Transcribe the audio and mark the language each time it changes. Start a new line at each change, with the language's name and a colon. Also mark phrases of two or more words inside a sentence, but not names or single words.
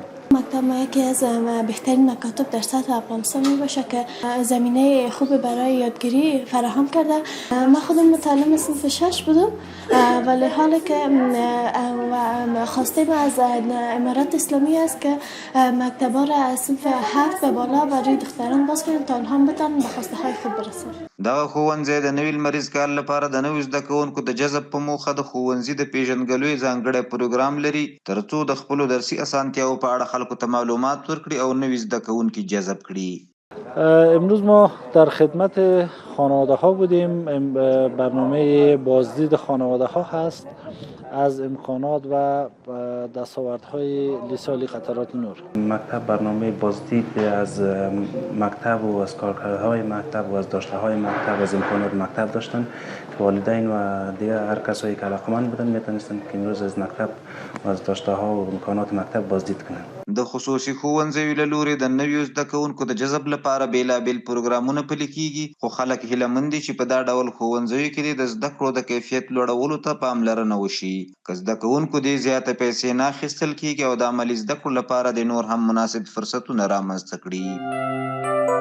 Persian: مکتب ما یکی از بهترین مکاتب در سطح افغانستان می باشه که زمینه خوب برای یادگیری فراهم کرده. من خودم متعلم صنف 6 بودم ولی حالی که خواسته ما از امارات اسلامی است که مکتبا را از صنف 7 به بالا برای دختران باز کنیم تا آنها بتوانند به خواسته های خود برسند.
Pashto: دغه ښوونځی د نوي لمریز کال لپاره د نویو زده کوونکو د جذب په موخه د ښوونځي د پیژندګلوۍ ځانګړی پروګرام لري ترڅو د خپلو درسي اسانتیاوو په اړه خلکو ته معلومات ورکړي او نوي زده کوونکي جذب کړي.
Persian: امروز ما در خدمت خانواده ها بودیم. برنامه بازدید خانواده ها هست از امکانات و دستاوردهای لیسه عالی قطرات نور. مکتب برنامه بازدید از مکتب و از کارکردهای مکتب و از داشته‌های مکتب و از امکانات مکتب داشتن که والدین و دیگر هر کسایی که علاقمند بودن میتونستن که امروز از مکتب و از داشته‌ها و امکانات مکتب بازدید کنن.
Pashto: د خصوصي ښوونځیو له لوري د نویو زده کوونکو د جذب لپاره بېلابېل پروګرامونه پلي کیږي خو خلک هیله مند دي چې په دا ډول ښوونځیو کې د زده کړو د کیفیت لوړولو ته پاملرنه وشي. که زده کوونکو دې زیاته پیسې نه اخیستل کیږي او د عملي زده کړو لپاره د نور هم مناسب فرصتونه رامنځته کړي.